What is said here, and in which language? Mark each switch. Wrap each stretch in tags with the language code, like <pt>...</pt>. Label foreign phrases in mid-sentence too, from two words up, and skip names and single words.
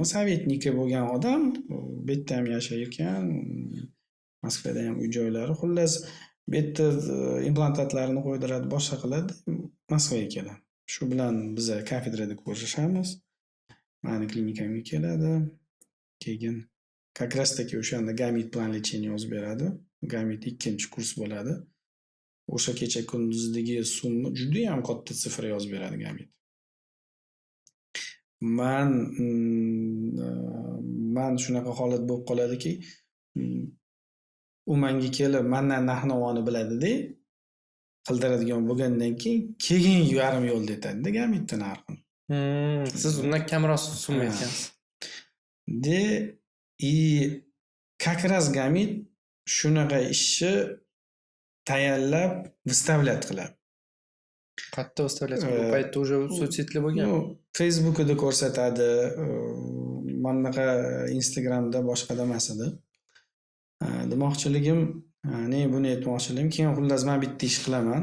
<uz>Sovetniki bo'lgan odam, bu yerda ham yashayotgan, Moskvada ham uy joylari, xullas bu yerda implantlarni qo'ydiradi, boshqa qiladi, Moskvaga keladi. Shu bilan biz kafedrada ko'rishamiz. Mani klinikamga keladi. Keyin</uz> <ru>как раз таки</ru> <uz>o'shanda gamit plan lechения yozib beradi. Gamit 2-kurs bo'ladi. O'sha kecha kunduzdagi summa juda ham katta sifra yozib beradi gamit. Man man shunaqa holat bo'lib qoladiki, u menga kelib mandan narx-navoni biladi-da, qildiradigan bo'lgandan keyin yarim yo'lda aytadi-da gamitni narxini. Siz undan kamroq summa Ha. aytgansiz. De</uz> <ru>и как раз</ru> <uz>gamit shunaqa ishni tayyorlab выставлять qiladi. Qayerda выставлять qilib? Bu paytda уже sotsетlar bo'lgan. Ну, Facebook'da ko'rsatadi, mana bunaqa Instagramda boshqada emas edi. Demoqchiligim, ne buni aytmoqchiligim, keyin xullas men bitta ish qilaman.</uz>